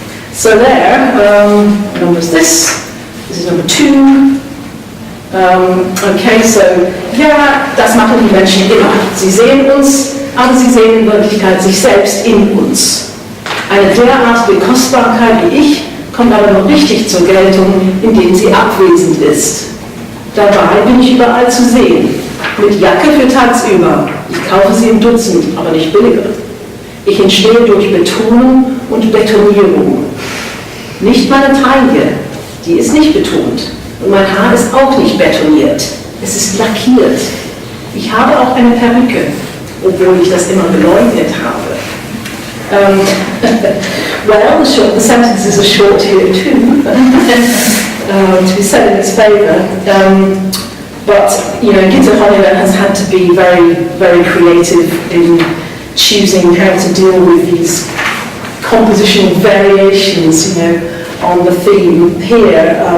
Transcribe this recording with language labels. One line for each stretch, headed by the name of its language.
English: So there, what number is this? This is number 2.
German: Okay, so, ja, das machen die Menschen immer. Sie sehen uns, aber sie sehen in Wirklichkeit sich selbst in uns. Eine derartige Kostbarkeit wie ich kommt aber nur richtig zur Geltung, indem sie abwesend ist. Dabei bin ich überall zu sehen. Mit Jacke für tagsüber. Ich kaufe sie im Dutzend, aber nicht billiger. Ich entstehe durch Betonung und Betonierung. Nicht meine Taille, die ist nicht betont. Und mein Haar ist auch nicht betoniert. Es ist lackiert. Ich habe auch eine Perücke, obwohl ich das immer geleugnet habe.
English: Well, the sentences are short here too, to be said in its favour. But Gitta Honegger has had to be very, very creative in choosing how to deal with these compositional variations, on the theme here.